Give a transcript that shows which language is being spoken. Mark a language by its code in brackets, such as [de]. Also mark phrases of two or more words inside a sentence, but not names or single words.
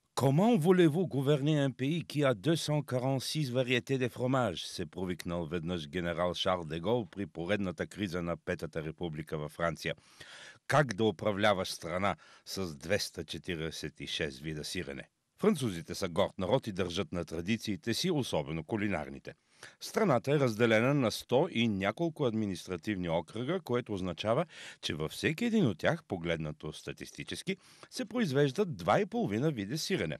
[fr] Comment voulez-vous gouverner un pays qui a 246 variétés de fromage? [bg] Се провикнал веднъж генерал Шарл де Гол при поредната криза на Петата република във Франция. Как да управляваш страна с 246 вида сирене? Французите са горд народ и държат на традициите си, особено кулинарните. Страната е разделена на 100 и няколко административни окръга, което означава, че във всеки един от тях, погледнато статистически, се произвеждат 2,5 вида сирене.